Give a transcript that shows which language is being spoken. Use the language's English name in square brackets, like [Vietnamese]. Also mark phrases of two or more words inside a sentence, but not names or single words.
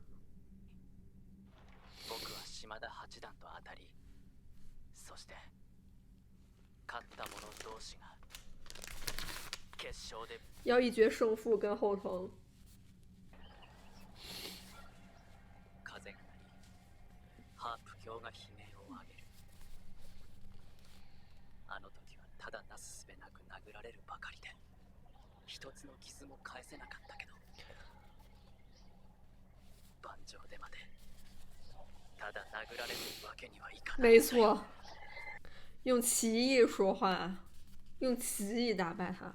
[Japanese] 僕は島田八段と当たり、そして勝った者同士が決勝で [Chinese] 要一决胜负跟后藤。 [Japanese] 風が鳴り、ハープ卿が悲鳴を上げる。あの時はただなすすべなく殴られるばかりで、一つの傷も返せなかったけど、盤上でまでただ殴られるわけにはいかない。 [Chinese] 没错，用奇艺说话，用奇艺打败他。